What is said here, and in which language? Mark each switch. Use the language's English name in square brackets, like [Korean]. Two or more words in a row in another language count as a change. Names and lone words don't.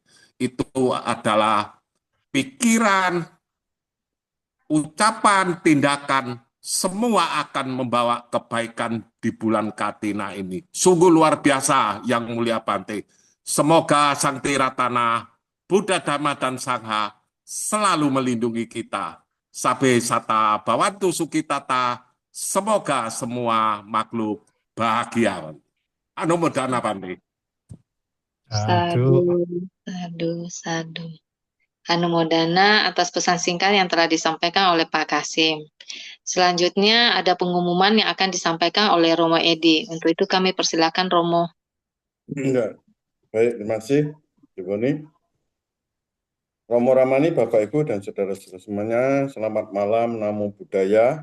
[Indonesian] Itu adalah pikiran, ucapan, tindakan, semua akan membawa kebaikan di bulan Katina ini. Sungguh luar biasa Yang Mulia Bante. Semoga Sang Tiratana, Buddha, Dhamma, dan Sangha selalu melindungi kita. [Pali] Sabe sata bawantu sukitata, [Indonesian] semoga semua makhluk bahagia. Anumodana Bante. [Pali] Sadu, sadu, sadu. [Indonesian] Anumodana atas pesan singkat yang telah disampaikan oleh Pak Kasim. Selanjutnya ada pengumuman yang akan disampaikan oleh Romo Edi. Untuk itu kami persilakan Romo. Enggak. Baik, terima kasih, Ibu Boni. Romo Ramani, Bapak Ibu dan saudara-saudara semuanya, selamat malam, [Pali] Namo Buddhaya.